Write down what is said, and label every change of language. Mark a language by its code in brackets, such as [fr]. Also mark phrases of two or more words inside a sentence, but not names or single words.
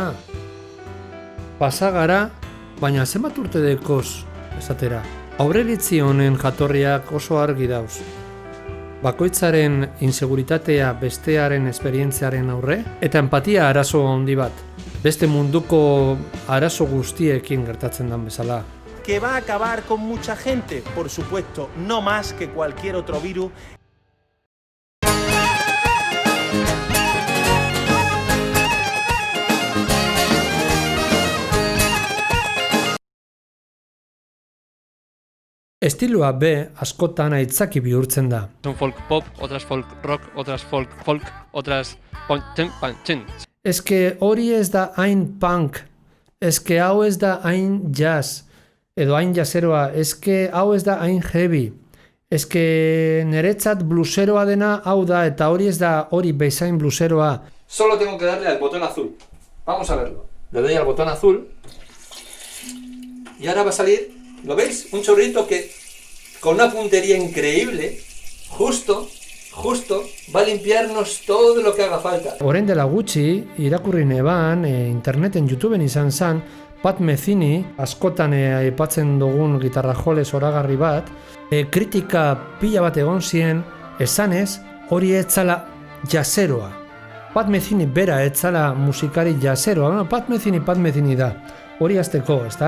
[eu] Pasa gara, baina zenbat urte dekoz esatera. Aurreritzi honen jatorriak oso argi dauz. Bakoitzaren inseguritatea bestearen esperientziaren aurre, eta empatia arazo handi bat. Beste munduko arazo guztiekin gertatzen dan bezala. [es] Que va a acabar con mucha gente, por supuesto, no más que cualquier otro virus. [eu] Estiloa B askotan aitzaki bihurtzen da. [es] Son folk pop, otras folk rock, otras folk, otras punk. [eu] Eske hori ez da hain punk, eske hau ez da hain jazz, edo hain jazzeroa, eske hau ez da hain heavy, eske niretzat bluseroa dena hau da, eta hori ez da hori bezain bluseroa. [es] Solo tengo que darle al botón azul. Vamos a verlo. Le doy al botón azul y ahora va a salir, ¿lo veis? Un chorrito que con una puntería increíble, justo va a limpiarnos todo lo que haga falta. [eu] Orain dela gutxi, irakurri neban, interneten, YouTubeen izan zen, Pat Metheny, askotan aipatzen dugun gitarra jole zoragarri bat, kritika pila bat egon zien, esanez, hori etzala jazzeroa. Pat Metheny bera etzala musikari jazzeroa, Pat Metheny da, hori azteko, ezta?